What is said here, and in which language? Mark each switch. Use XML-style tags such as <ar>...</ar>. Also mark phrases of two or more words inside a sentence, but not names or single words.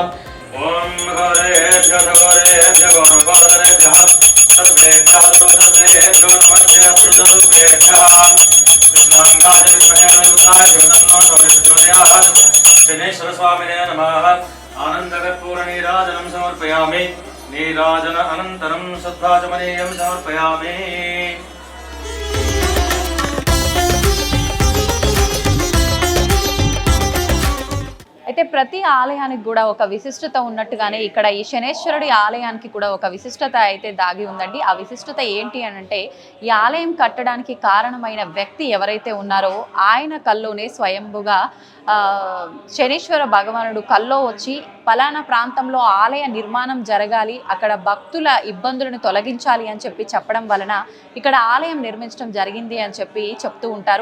<sa>ओम घोरेभ्यो घोरेभ्यो घोरघोरेभ्यः सर्वेभ्यः सर्वेभ्यो नमस्ते प्रजरूपेभ्यः कृष्णाङ्गाय विद्महे युक्ताय तन्नो प्रचोदयात्। शनेश्वरस्वामिने नमः। आनन्दकर्पूरनीराजनं समर्पयामि। नीराजन अनन्तरं सद्भाजमनीयं समर्पयामि।</sa> <te>అయితే ప్రతి ఆలయానికి కూడా ఒక విశిష్టత ఉన్నట్టుగానే ఇక్కడ ఈ శనేశ్వరుడి ఆలయానికి కూడా ఒక విశిష్టత అయితే దాగి ఉందండి. ఆ విశిష్టత ఏంటి అని అంటే ఈ ఆలయం కట్టడానికి కారణమైన వ్యక్తి ఎవరైతే ఉన్నారో ఆయన కల్లోనే స్వయంభుగా శనీశ్వర భగవానుడు కల్లో వచ్చి పలానా ప్రాంతంలో ఆలయ నిర్మాణం జరగాలి, అక్కడ భక్తుల ఇబ్బందులను తొలగించాలి అని చెప్పి చెప్పడం వలన ఇక్కడ ఆలయం నిర్మించడం జరిగింది అని చెప్పి చెప్తూ ఉంటారు.</te>